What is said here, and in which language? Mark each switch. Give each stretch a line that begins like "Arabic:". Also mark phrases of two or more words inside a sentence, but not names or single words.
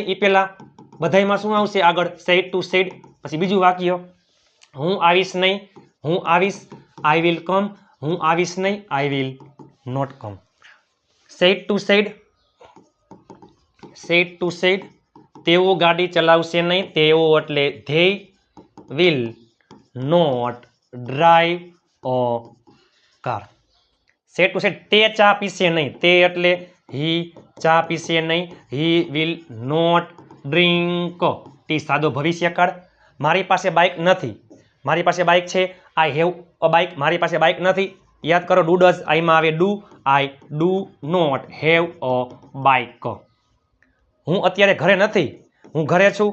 Gujarati: એ પહેલા બધાયમાં શું આવશે આગળ?
English: side to side.
Gujarati: પછી બીજું વાક્ય, હું આવીશ નહીં, હું આવીશ,
English: I will come.
Gujarati: હું આવીશ નહીં,
English: I will not come. side to side, side to side,
Gujarati: તેઓ ગાડી ચલાવશે નહીં. તેઓ એટલે
English: they will not drive a car. side to side,
Gujarati: તે ચા પીશે નહીં. તે એટલે he ચા પીશે નહીં.
English: he will not drink ટી,
Gujarati: સાદો ભવિષ્યકાળ. મારી પાસે બાઇક નથી. મારી પાસે બાઇક છે.
English: I have a bike.
Gujarati: મારી પાસે બાઇક નથી. યાદ કરો,
English: do does,
Gujarati: આઈમાં આવે ડુ.
English: I do not have a bike.
Gujarati: હું અત્યારે ઘરે નથી. હું ઘરે છું.